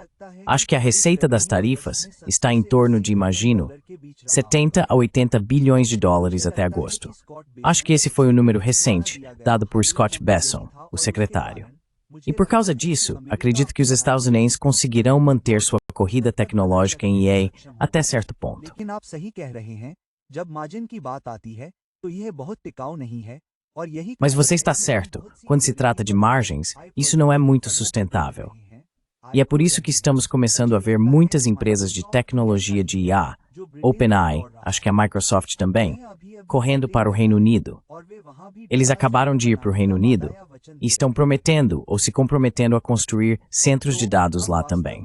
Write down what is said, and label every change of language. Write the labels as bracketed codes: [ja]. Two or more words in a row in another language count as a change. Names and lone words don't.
[pt] Acho que a receita das tarifas está em torno de, imagino, 70 a 80 bilhões de dólares até agosto. Acho que esse foi o número recente, dado por Scott Besson, o secretário. E por causa disso, acredito que os Estados Unidos conseguirão manter sua corrida tecnológica em IA até certo ponto. [hi] लेकिन आप सही कह रहे हैं, जब मार्जिन की बात आती है, तो यह बहुत टिकाऊ नहीं है, और यही [pt] Mas você está certo, quando se trata de margens, isso não é muito sustentável. E é por isso que estamos começando a ver muitas empresas de tecnologia de IA, OpenAI, acho que a Microsoft também, correndo para o Reino Unido. Eles acabaram de ir para o Reino Unido e estão prometendo ou se comprometendo a construir centros de dados lá também.